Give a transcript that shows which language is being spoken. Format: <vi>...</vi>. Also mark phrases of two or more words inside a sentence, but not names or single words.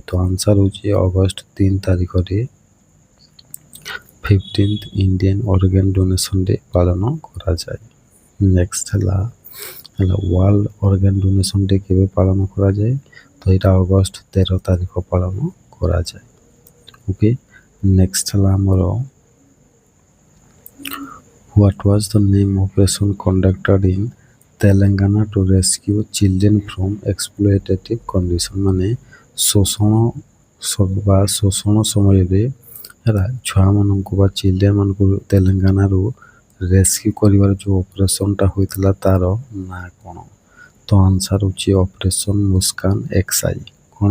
<or>ତ ଆନ୍ସର ହେଉଛି ଅଗଷ୍ଟ 3 ତାରିଖରେ 15th ଇଣ୍ଡିଆନ ଅର୍ଗାନ ଡୋନେସନ ଡେ ପାଳନ କରାଯାଏ। ନେକ୍ସଟ ହେଲା ୱାର୍ଲଡ ଅର୍ଗାନ ଡୋନେସନ ଡେ କେବେ ପାଳନ କରାଯାଏ? ତ ଏଇଟା ଅଗଷ୍ଟ 13 ତାରିଖ ପାଳନ କରାଯାଏ। ଓକେ, ନେକ୍ସଟ ହେଲା ଆମର</or> <en>What was the name operation conducted in Telangana to rescue children from exploitative condition?</en> <or>ମାନେ ଶୋଷଣ ସମୟରେ ହେଲା ଛୁଆମାନଙ୍କୁ ବା ଚିଲଡ୍ରେନମାନଙ୍କୁ ତେଲେଙ୍ଗାନାରୁ ରେସ୍କ୍ୟୁ କରିବାର ଯେଉଁ ଅପରେସନଟା ହୋଇଥିଲା ତାର ନାଁ କ'ଣ? ତ ଆନ୍ସର ହେଉଛି ଅପରେସନ ମୁସ୍କାନ XI। କ'ଣ?</or>